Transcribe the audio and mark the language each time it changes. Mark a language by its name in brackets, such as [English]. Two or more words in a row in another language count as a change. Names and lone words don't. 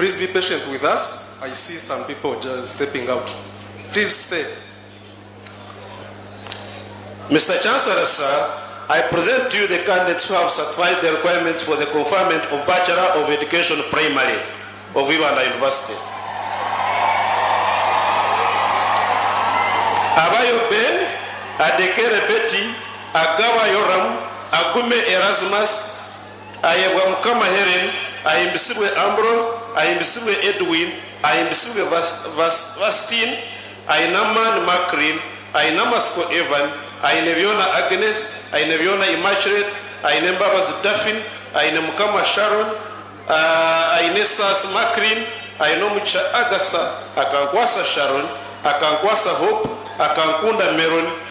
[English] Please be patient with us. I see some people just stepping out. Please stay. Mr. Chancellor, sir, I present to you the candidates who have satisfied the requirements for the conferment of Bachelor of Education Primary of Ibanda University. Abayo Ben, Adekere Betty, Agawa Yoram, Agume Erasmus, Ayabwa Mukama Helen, Ayimbisiwe Ambrose, Ayimbisiwe Edwin, Ayimbisiwe Vastin, Ayinaman Makrin, Ayinamasko Evan, Aineviona Agnes, Aineviona Immaculate, Ainembabas Daffin, Ainemukama Sharon, Ainesas Makrin, Ainomucha Agatha, Akankwasa Sharon, Akankwasa Hope, Akankunda Meron,